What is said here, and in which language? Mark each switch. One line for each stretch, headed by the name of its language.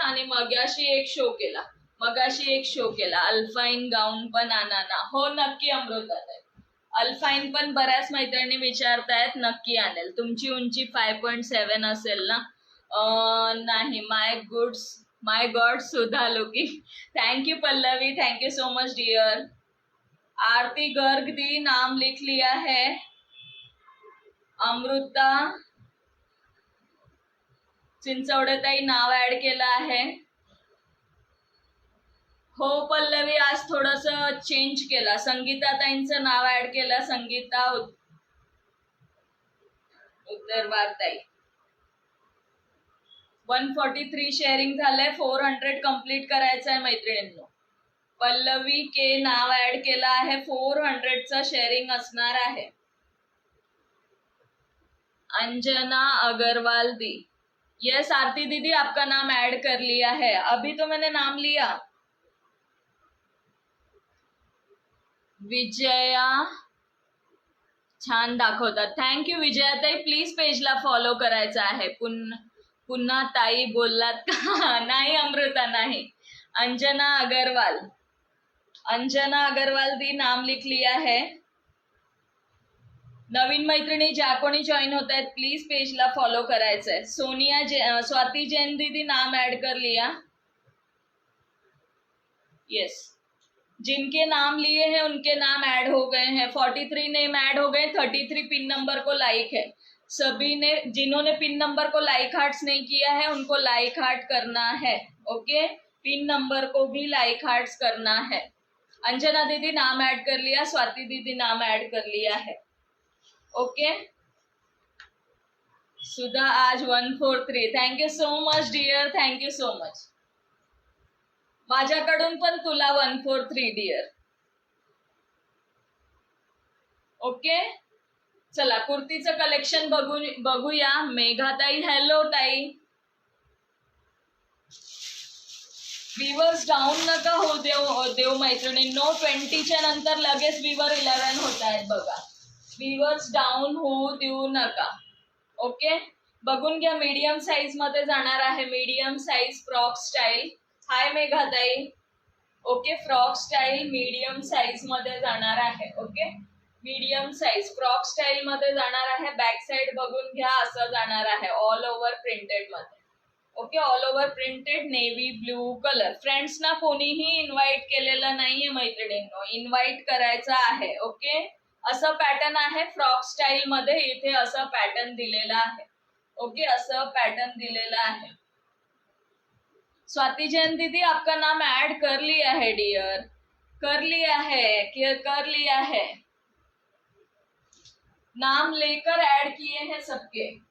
Marathi: आणि मगाशी एक शो केला, मगाशी एक शो केला अल्फाईन गाऊन पण आणा ना. हो नक्की अमृताताई, अल्फाईन पण बऱ्याच मैत्रिणी विचारतायत, नक्की आणेल. तुमची उंची 5.7 असेल ना. नाही,
English: My God Sudha looking. Thank you Pallavi, thank you so much dear.
Hindi: आरती गर्ग दी नाम लिख लिया है.
Marathi: अमृता चिंचवडेताई नाव ऍड केलं आहे. हो पल्लवी, आज थोडस चेंज केला. संगीताताईंचं नाव ऍड केलं. संगीता उत्तरवारताई. 143 शेअरिंग झालंय. 400 कम्प्लीट करायचं आहे मैत्रिणींनो. पल्लवी के नाव ऍड केलं आहे. 400चं शेअरिंग असणार आहे.
Hindi: अंजना अग्रवाल दी. यस आरती दीदी, आपका नाम ऐड कर लिया है. अभी तो मैंने नाम लिया.
Marathi: विजया छान दाखवतात. थँक्यू विजयाताई. प्लीज पेजला फॉलो करायचं आहे. पुन्हा ताई बोललात का? नाही अमृता, नाही. अंजना अग्रवाल.
Hindi: अंजना अग्रवाल दी नाम लिख लिया है.
Marathi: नवीन मैत्रिणी ज्या कोणी जॉईन होत आहेत प्लीज पेजला फॉलो करायचंय.
Hindi: सोनिया स्वाति जैन दीदी नाम ऐड कर लिया. यस, जिनके नाम लिए हैं उनके नाम ऐड हो गए हैं. 43 नेम ऐड हो गए. 33 पिन नंबर को लाइक है. सभी ने जिन्होंने पिन नंबर को लाइक हार्ट्स नहीं किया है उनको लाइक हार्ट करना है। ओके, पिन नंबर को भी लाइक हार्ट्स करना है। अंजना दीदी नाम ऐड कर लिया, स्वाति दीदी नाम ऐड कर लिया है। ओके, सुधा आज 143।
English: Thank you so much dear, thank you so much.
Marathi: माझ्याकडून पण तुला 143 डिअर। ओके, चला कुर्तीचं कलेक्शन बघूया। मेघाताई हॅलो ताई। व्ह्यूअर्स डाऊन नका हो देव मैत्रिणींनो, 20च्या नंतर लगेच व्ह्यूअर 11 होत आहेत बघा। व्ह्यूअर्स डाऊन होऊ देऊ नका। ओके, बघून घ्या। मीडियम साईज मध्ये जाणार आहे, मीडियम साईज फ्रॉक स्टाईल। हाय मेघाताई। Okay, frock style medium size मध्ये जाणार आहे। Okay, medium size frock style मध्ये जाणार आहे। बॅक साईड बघून घ्या, असं जाणार आहे ऑल ओव्हर प्रिंटेड मध्ये। Okay, all over printed navy blue colour. फ्रेंड्सना कोणीही इन्व्हाइट केलेलं नाहीये मैत्रिणींनो, इन्व्हाइट करायचं आहे। ओके, असं पॅटर्न आहे फ्रॉक स्टाईल मध्ये, इथे असं पॅटर्न दिलेलं आहे। ओके, असं पॅटर्न दिलेलं आहे।
Hindi: स्वाति जैन दीदी आपका नाम ऐड कर लिया है डियर, कर लिया है, कर लिया है, नाम लेकर ऐड किए हैं सबके।